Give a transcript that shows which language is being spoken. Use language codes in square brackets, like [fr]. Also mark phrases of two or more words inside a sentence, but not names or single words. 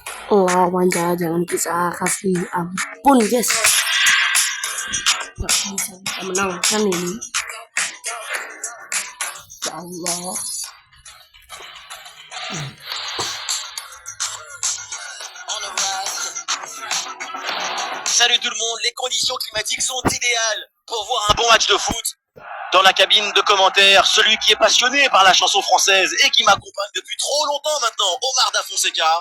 [id] lawan jangan kita kasih ampun guys, nggak bisa kita menangkan ini. [ar] Ya Allah. [fr] Salut tout le monde, les conditions climatiques sont idéales pour voir un bon match de foot. Dans la cabine de commentaires, celui qui est passionné par la chanson française et qui m'accompagne depuis trop longtemps maintenant, Omar Da Fonseca.